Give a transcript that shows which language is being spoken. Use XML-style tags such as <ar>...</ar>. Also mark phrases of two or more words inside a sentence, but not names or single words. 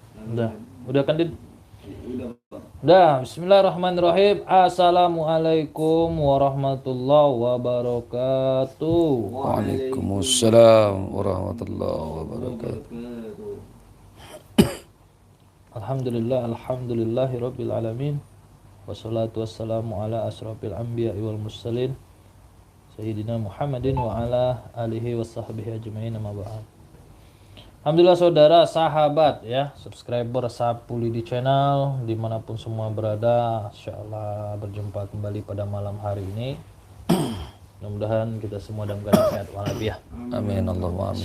<id>Udah. Udah kan, Din? Udah, Pak. Udah.</id> <ar>بسم الله الرحمن الرحيم. السلام عليكم ورحمة الله وبركاته. وعليكم السلام ورحمة الله وبركاته. الحمد لله رب العالمين. والصلاة والسلام على أشرف الأنبياء والمرسلين سيدنا محمد وعلى آله وصحبه أجمعين، أما بعد.</ar> <id>Alhamdulillah saudara, sahabat ya, subscriber Sapu Lidi Channel dimanapun semua berada, insyaallah berjumpa kembali pada malam hari ini. Mudah-mudahan kita semua dalam keadaan sehat walafiat.</id> <ar>آمين اللهم آمين.</ar>